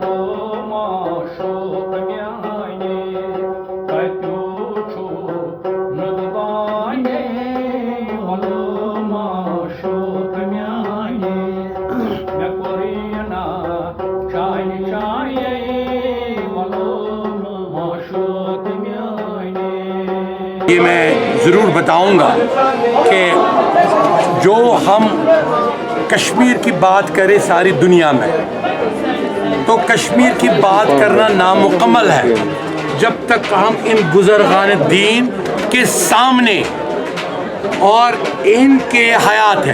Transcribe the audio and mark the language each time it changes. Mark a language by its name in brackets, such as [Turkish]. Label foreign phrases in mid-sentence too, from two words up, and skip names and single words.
[Kashmiri] معشوق میانہِ کتیُو چھُ مُدبانہِ وَلو معشوق میانہِ مےٚ کوٚر یہِ نا چانہِ چانے وَلو معشوق میانہِ. [Urdu] یہ میں ضرور بتاؤں گا کہ جو ہم کشمیر کی بات کریں ساری دنیا میں تو کشمیر کی بات کرنا نامکمل ہے جب تک ہم ان بزرگان دین کے سامنے اور ان کے حیات ہے.